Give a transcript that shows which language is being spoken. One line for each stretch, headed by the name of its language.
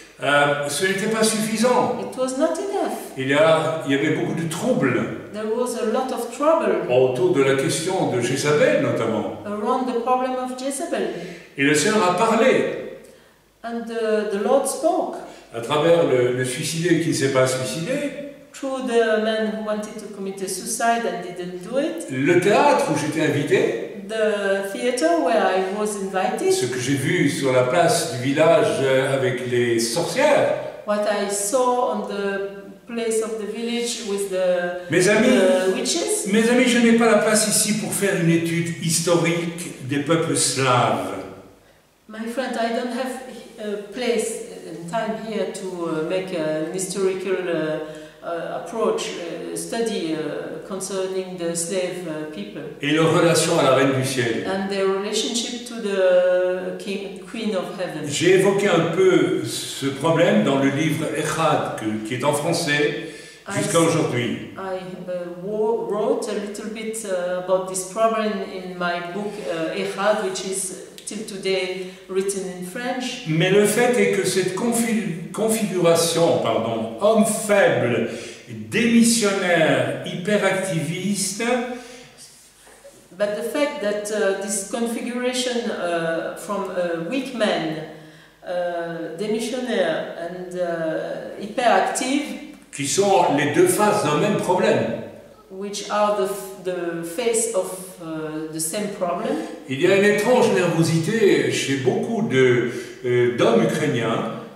French: ce n'était pas suffisant.
English: it was not enough.
French: Il y avait beaucoup de troubles
English: There was a lot of trouble
French: autour de la question de Jézabel notamment.
English: around the problem of Jezebel.
French: Et le Seigneur a parlé
English: And the Lord spoke
French: à travers le suicidé qui ne s'est pas suicidé,
English: through the man who wanted to commit a suicide and didn't do it,
French: le théâtre où j'étais invité,
English: the theater where I was invited,
French: ce que j'ai vu sur la place du village avec les sorcières.
English: what I saw on the place of the village with the
French: Mes amis,
English: witches.
French: je n'ai pas la place ici pour faire une étude historique des peuples slaves.
English: My friend, I don't have a place and time here to make an historical approach, study concerning the slave people
French: Et leur relation à la Reine du Ciel.
English: and their relationship to the Queen of Heaven.
French: J'ai évoqué un peu ce problème dans le livre Echad, qui est en français jusqu'à aujourd'hui.
English: I wrote a little bit about this problem in my book Echad, which is till today written in French.
French: Mais le fait est que cette configuration, homme faible, démissionnaire, hyperactiviste,
English: But the fact that this configuration from weak men, démissionnaires and hyperactive,
French: qui sont les deux faces d'un même problème.
English: which are the face of the same problem.
French: Il y a une étrange nervosité chez beaucoup d'hommes ukrainiens.